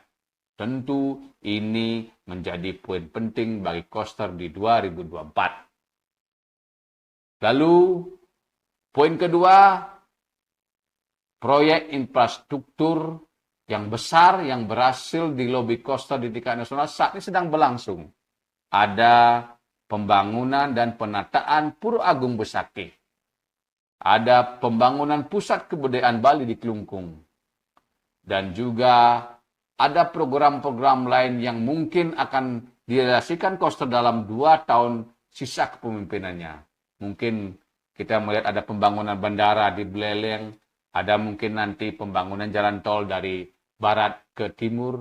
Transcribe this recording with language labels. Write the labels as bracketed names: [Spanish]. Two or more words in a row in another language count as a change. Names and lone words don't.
[Indonesian] Tentu ini menjadi poin penting bagi Koster di 2024. Lalu, poin kedua, proyek infrastruktur yang besar yang berhasil di lobi Koster di tingkat nasional saat ini sedang berlangsung. Ada pembangunan dan penataan Pura Agung Besakih. Ada pembangunan pusat kebudayaan Bali di Kelungkung. Dan juga ada program-program lain yang mungkin akan direalisasikan Koster dalam 2 tahun sisa kepemimpinannya. Mungkin kita melihat ada pembangunan bandara di Beleleng, ada mungkin nanti pembangunan jalan tol dari barat ke timur.